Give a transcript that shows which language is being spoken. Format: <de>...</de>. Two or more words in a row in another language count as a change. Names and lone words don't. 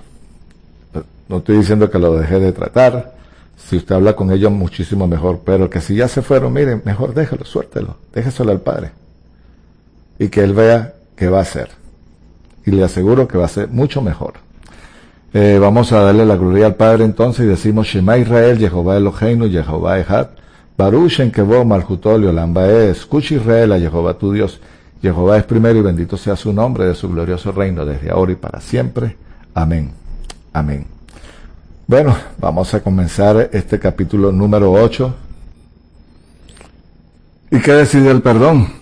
<es>No estoy diciendo que lo deje de tratar. Si usted habla con ellos, muchísimo mejor. Pero que si ya se fueron, miren, mejor déjelo, suéltelo. Déjeselo al padre. Y que él vea qué va a hacer. Y le aseguro que va a ser mucho mejor. Vamos a darle la gloria al Padre entonces y decimos</es> <he>שמע ישראל יהוה אלוהינו יהוה אחד ברוך שם כבוד מלכותו לעולם ועד.</he> <es>Escucha Israel a Jehová tu Dios. Jehová es primero y bendito sea su nombre de su glorioso reino desde ahora y para siempre. Amén. Amén. Bueno, vamos a comenzar este capítulo número 8. ¿Y qué decide el perdón?</es>